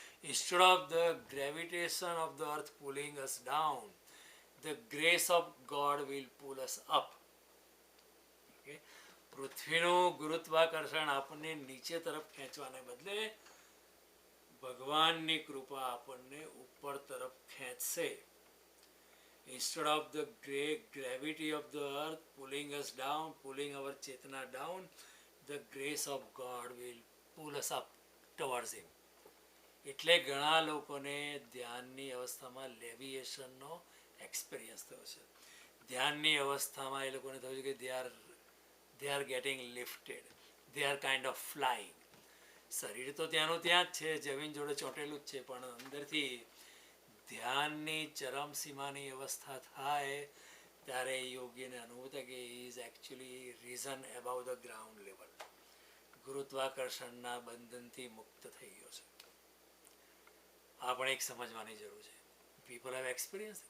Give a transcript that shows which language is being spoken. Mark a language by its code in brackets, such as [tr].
[en] Instead of the gravitation of the earth pulling us down, the grace of God will pull us up. [gu] પૃથ્વીનું ગુરુત્વાકર્ષણ આપણને નીચે તરફ ખેંચવાને બદલે ભગવાનની કૃપા આપણને ઉપર તરફ ખેંચશે. [en] Instead of the great gravity of the earth pulling us down, pulling our chetna down, the grace of God will pull us up towards him. [gu] એટલે ઘણા લોકોને ધ્યાનની અવસ્થામાં લેવિએશનનો એક્સપિરિયન્સ થયો છે. ધ્યાનની અવસ્થામાં એ લોકોને થયું છે કે [en] they are getting lifted, they are kind of flying. [gu] શરીર તો ત્યાંનું ત્યાં જ છે, જમીન જોડે ચોંટેલું જ છે, પણ અંદરથી ધ્યાનની ચરમસીમાની અવસ્થા થાય ત્યારે યોગીને અનુભવ થાય કે [en] He is actually risen above the ground level. [gu] ગુરુત્વાકર્ષણના બંધનથી મુક્ત થઈ ગયો છે. આ પણ એક સમજવાની જરૂર છે. [en] People have experience.